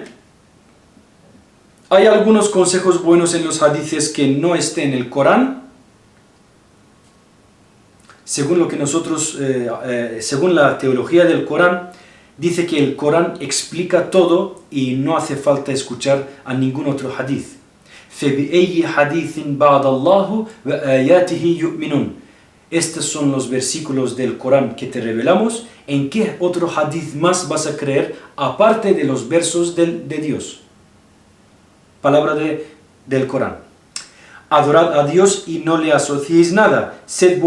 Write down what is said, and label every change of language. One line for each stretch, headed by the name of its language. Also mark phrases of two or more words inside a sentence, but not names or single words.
Spanish: Hay algunos consejos buenos en los hadices que no estén en el Corán. Según lo que según la teología del Corán, dice que el Corán explica todo y no hace falta escuchar a ningún otro hadith.
Arabic: فَبِأَيِّ حَدِيثٍ بَعْدَ اللَّهُ وَآيَاتِهِ يُؤْمِنُونَ.
Spanish: Estos son los versículos del Corán que te revelamos. ¿En qué otro hadith más vas a creer aparte de los versos de Dios? Palabra del Corán. Adorad a Dios y no le asociéis nada.